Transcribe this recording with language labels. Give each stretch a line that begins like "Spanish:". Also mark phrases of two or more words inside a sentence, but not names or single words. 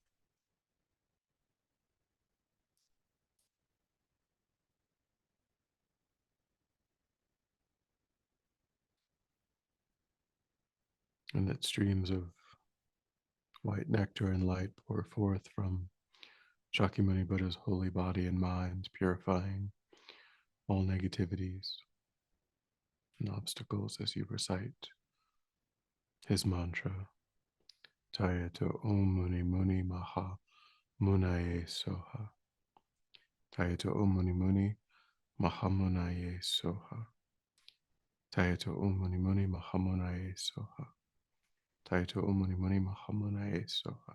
English: and that streams of white nectar and light pour forth from Shakyamuni Buddha's holy body and mind, purifying all negativities and obstacles as you recite his mantra,
Sanskrit: तद्यथा ॐ मुनि मुनि महा मुनये स्वाहा. तद्यथा ॐ मुनि मुनि महा मुनये स्वाहा. तद्यथा ॐ मुनि मुनि महा मुनये स्वाहा. तद्यथा ॐ मुनि मुनि महा मुनये स्वाहा.